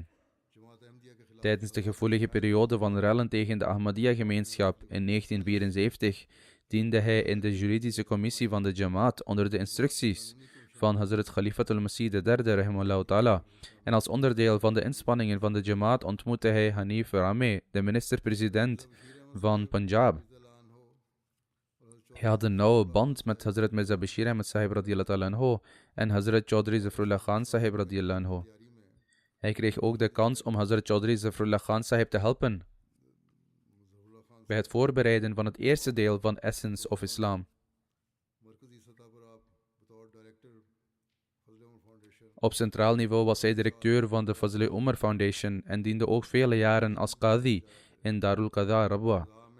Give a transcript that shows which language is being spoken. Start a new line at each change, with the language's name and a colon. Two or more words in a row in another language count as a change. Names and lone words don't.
Dutch: Tijdens de gevoelige periode van rellen tegen de Ahmadiyya-gemeenschap in 1974 diende hij in de juridische commissie van de Jamaat onder de instructies van Hazrat Khalifatul Masih III
Arabic: رحمه الله تعالى.
Dutch: En als onderdeel van de inspanningen van de Jamaat ontmoette hij Hanif Rame, de minister-president van Punjab. Hij had een nauwe band met Hazrat Mirza Bashir Ahmad Sahib
Arabic: رضي الله تعالى عنه
Dutch: en Hazrat Chaudhry Zafrullah Khan Sahib
Arabic: رضي الله عنه.
Dutch: Hij kreeg ook de kans om Hazrat Chaudhry Zafrullah Khan Sahib te helpen bij het voorbereiden van het eerste deel van Essence of Islam. Op centraal niveau was hij directeur van de Fazl-e Umar Foundation en diende ook vele jaren als qadi in Darul Qadha Rabwa.